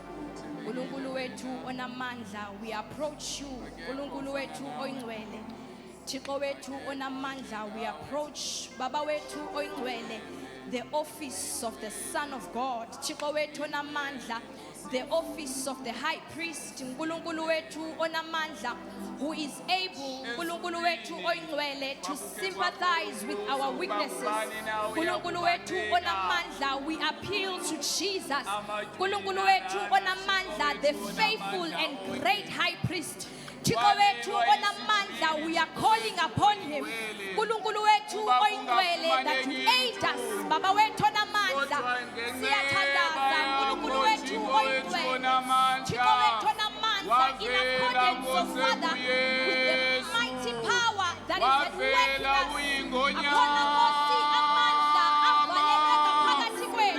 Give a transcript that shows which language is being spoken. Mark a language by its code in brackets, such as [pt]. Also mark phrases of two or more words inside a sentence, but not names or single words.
[zu] UNkulunkulu wethu onamandla, [en] we approach you. [zu] UNkulunkulu wethu oyingcwele, Thixo wethu onamandla, [en] we approach [zu] Baba wethu oyingcwele, [en] the office of the Son of God. [zu] Thixo wethu onamandla, [en] the office of the high priest. [zu] UNkulunkulu wethu onamandla, [en] who is able, [zu] Unkulunkulu wethu oyingcwele, [en] to sympathize with our weaknesses. [zu] Unkulunkulu wethu onamandla, [en] we appeal to Jesus. [zu] Unkulunkulu wethu onamandla, [en] the faithful and great high priest. [zu] Thixo wethu onamandla, [en] we are calling upon him. [zu] Unkulunkulu wethu oyingcwele, [en] that you aid us. [zu] Baba wethu onamandla, siyathandaza. Unkulunkulu wethu oyingcwele, Thixo wethu onamandla, [en] in accordance, oh Father, with the mighty power that is at work in us. [zu] Akona Nkosi amandla avalelwe ngaphakathi kwethu.